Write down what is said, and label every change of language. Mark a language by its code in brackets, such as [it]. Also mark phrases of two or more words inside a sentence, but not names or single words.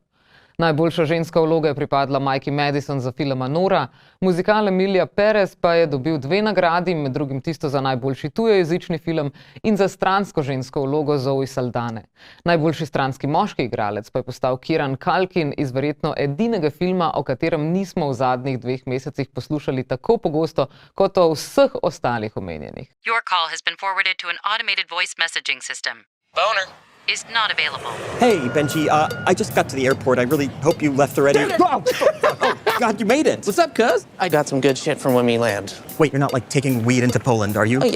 [sl] Najboljša ženska vloga je pripadla Mikey Madison za film Anora, muzikal Emilia Perez pa je dobil 2 nagradi, med drugim tisto za najboljši tujejezični film in za stransko žensko vlogo Zoe Saldane. Najboljši stranski moški igralec pa je postal Kieran Culkin iz verjetno edinega filma, o katerem nismo v zadnjih 2 mesecih poslušali tako pogosto kot o vseh ostalih omenjenih. [en] Your call has been forwarded to an automated voice messaging system. Boner is not available. Hey, Benji, I just got to the airport. I really hope you left already. Oh, God, you made it. What's up, cuz? I got some good shit from when we land. Wait, you're not like taking weed into Poland, are you?